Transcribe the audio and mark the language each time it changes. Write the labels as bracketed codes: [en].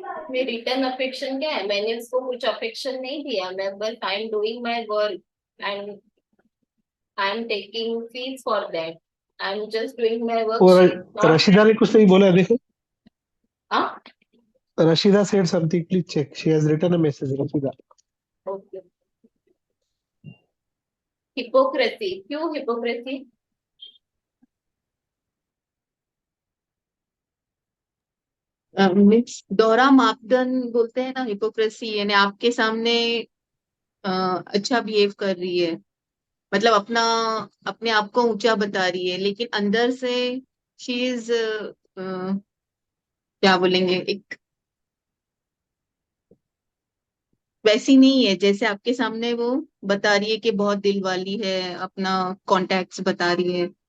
[hi] में return affection क्या है? मैंने उसको कुछ अफेक्शन नहीं दिया, मैं बस [en] I am doing my work and I am taking fees for that, I am just doing my work, [hi] और [en] She is not. [hi] रशीदा ने कुछ नहीं बोला है, देखो। हाँ [en] Rashida said something. Please check. She has written a message. Rashida. Okay. [hi] Hypocrisy, क्यों hypocrisy? Means दोहरा मापदंड बोलते हैं ना, हिपोक्रेसी, यानी आपके सामने अच्छा बिहेव कर रही है, मतलब अपना अपने आप को ऊंचा बता रही है, लेकिन अंदर से [en] she is [hi] क्या बोलेंगे, एक वैसी नहीं है जैसे आपके सामने वो बता रही है कि बहुत दिल वाली है, अपना कॉन्टैक्ट्स बता रही है।